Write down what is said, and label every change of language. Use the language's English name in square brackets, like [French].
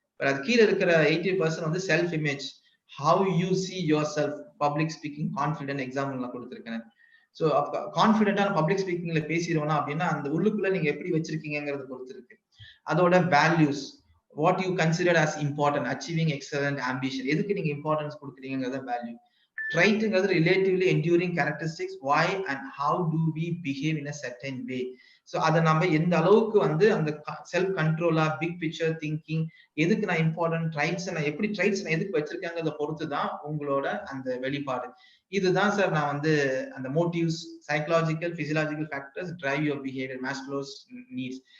[Tamil] அது கீழே இருக்கிற [English] 80% வந்து self image, how you see yourself, public speaking, confident example [Tamil] நான் கொடுத்துருக்கேன். ஸோ கான்ஃபிடென்ட்டான பப்ளிக் ஸ்பீக்கிங்ல பேசிடுவோம்னா அப்படின்னா அந்த உள்ளுக்குள்ள நீங்க எப்படி வச்சிருக்கீங்கிறத பொறுத்து இருக்கு. [English] அதோட values, what you consider as important, achieving excellent ambition, [Tamil] எதுக்கு நீங்க importance கொடுக்குறீங்கிறத [English] Value. ட்ரைட்ங்கிறது relatively enduring characteristics, why and how do we behave in a certain way. [Tamil] So அதை நம்ம எந்த அளவுக்கு வந்து அந்த செல்ஃப் கண்ட்ரோலா, பிக் பிக்சர் திங்கிங், எதுக்கு நான் இம்பார்ட்டன்ட், ட்ரைட்ஸ் நான் எப்படி ட்ரைட்ஸ் நான் எதுக்கு வச்சிருக்காங்கிறத பொறுத்து தான் உங்களோட அந்த வெளிப்பாடு. இதுதான் சார் நான் வந்து அந்த [English] Motives, psychological, physiological factors drive your behaviour, Maslow's needs.